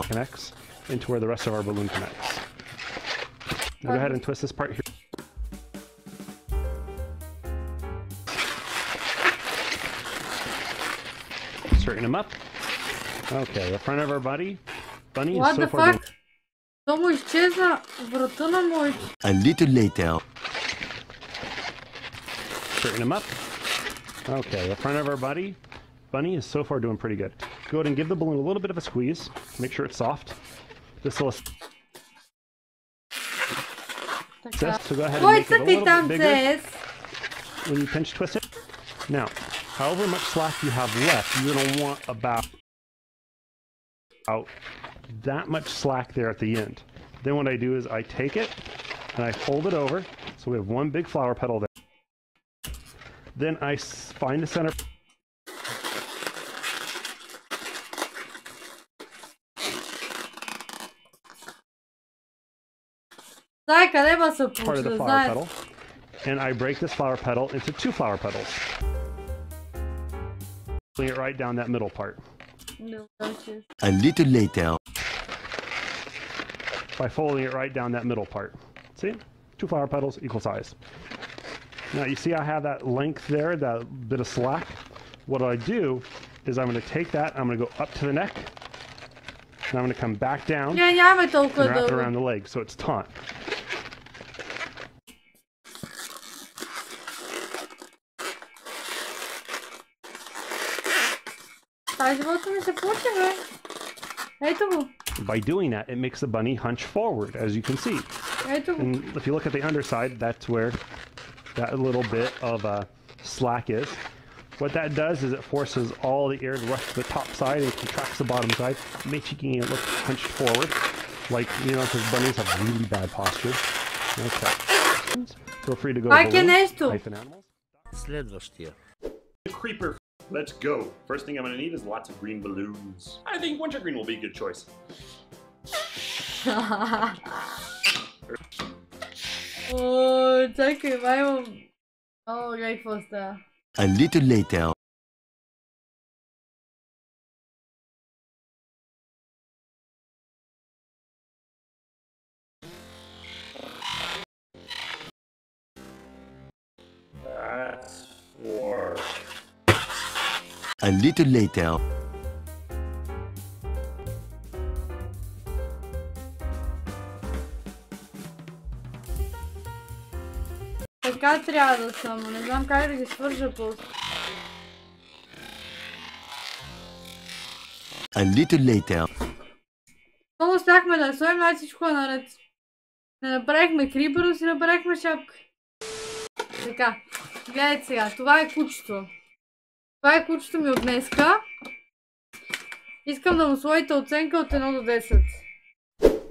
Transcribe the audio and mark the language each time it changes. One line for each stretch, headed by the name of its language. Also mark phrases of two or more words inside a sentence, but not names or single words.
English: connects into where the rest of our balloon connects. Now go ahead and twist this part here. Straighten them up. Okay, the front of our bunny is What so the far fuck?
Bulgarian: То му изчезна врата на моите.
English: A little later. Straighten them up. Okay, the front of our bunny is so far doing pretty good. Go ahead and give the balloon a little bit of a squeeze. Make sure it's soft. This will assist.
Bulgarian: Така.
English: So go ahead and
Bulgarian: Кой
English: make it a
Bulgarian: са
English: little
Bulgarian: питам
English: bit bigger
Bulgarian: се?
English: when you pinch twist it. Now, however much slack you have left, you're going to want about that much slack there at the end. Then what I do is I take it and I fold it over. So we have one big flower petal there. Then I find the center.
Bulgarian: Дай, къде ма се
English: Part of
Bulgarian: получи,
English: the
Bulgarian: да
English: flower
Bulgarian: знаеш.
English: petal, and I break this flower petal into two flower petals. Pulling it right down that middle part. A little later. By folding it right down that middle part. See? Two flower petals, equal size. Now you see I have that length there, that bit of slack. What I do is I'm going to take that, I'm going to go up to the neck, and I'm going to come back down
Bulgarian: Не, нямаме толкова
English: and wrap it
Bulgarian: дълго.
English: around the leg so it's taut.
Bulgarian: Тази живота ми се получи, бе. Ето го.
English: By doing that, it makes the bunny hunch forward, as you can see.
Bulgarian: Ето го.
English: And if you look at the underside, that's where that little bit of slack is. What that does is it forces all the air to rush to the top side and contracts the bottom side, making it look hunched forward. Like, you know, because bunnies have really bad posture. Okay. Feel free to go
Bulgarian: Пак е
English: balloon,
Bulgarian: нещо.
English: -animals.
Bulgarian: Следващия.
English: The creeper. Let's go. First thing I'm gonna need is lots of green balloons. I think wintergreen will be a good choice.
Bulgarian: О, чакай, маймо. О, гледай какво става.
English: A little later. That's four. A little later.
Bulgarian: Така трябва да съм, не знам как да ги свържа после.
English: A little later.
Bulgarian: Много успяхме да сложим, значи всичко е наред. Не направихме крипър, но си направихме шапка. Така, гледайте сега, това е кучето. Това е кучето ми от днеска. Искам да му сложите оценка от 1 до 10.